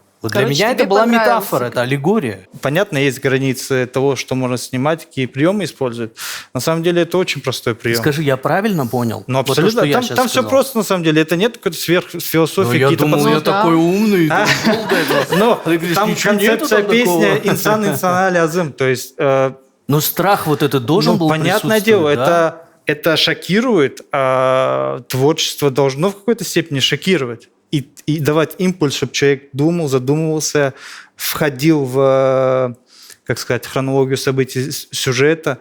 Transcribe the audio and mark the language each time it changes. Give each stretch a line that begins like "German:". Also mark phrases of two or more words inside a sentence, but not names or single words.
Russian: Для меня это была метафора, это аллегория. Понятно, есть границы того, что можно снимать, какие приемы использовать. На самом деле это очень простой прием. Скажи, я правильно понял? Абсолютно. Вот там все просто, на самом деле. Это нет какой-то сверхфилософии. Я думал, я такой умный. Там концепция песни «Инсан инсаналь азым». То есть... Но страх вот это должен был присутствовать. Понятное дело, это шокирует, а творчество должно в какой-то степени шокировать. И давать импульс, чтобы человек думал, задумывался, входил в, хронологию событий сюжета.